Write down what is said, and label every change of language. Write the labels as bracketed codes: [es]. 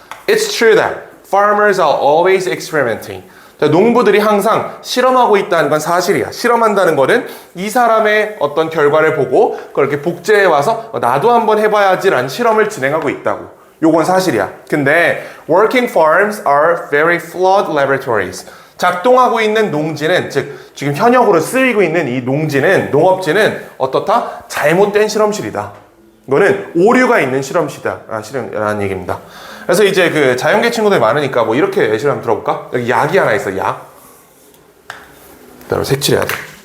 [en] It's true that farmers are always experimenting. [ko] 자, 농부들이 항상 실험하고 있다는 건 사실이야. 실험한다는 거는 이 사람의 어떤 결과를 보고 그렇게 복제해 와서 나도 한번 해봐야지라는 실험을 진행하고 있다고. 요건 사실이야. 근데 [en] working farms are very flawed laboratories. [ko] 작동하고 있는 농지는, 즉 지금 현역으로 쓰이고 있는 이 농업지는 어떻다? 잘못된 실험실이다. 이거는 오류가 있는 실험실이라는 얘기입니다. 그래서 이제 그 자연계 친구들 많으니까 뭐 이렇게 예시를 한번 들어볼까? 여기 약이 하나 있어, 약. 그다음에 색칠해야 돼.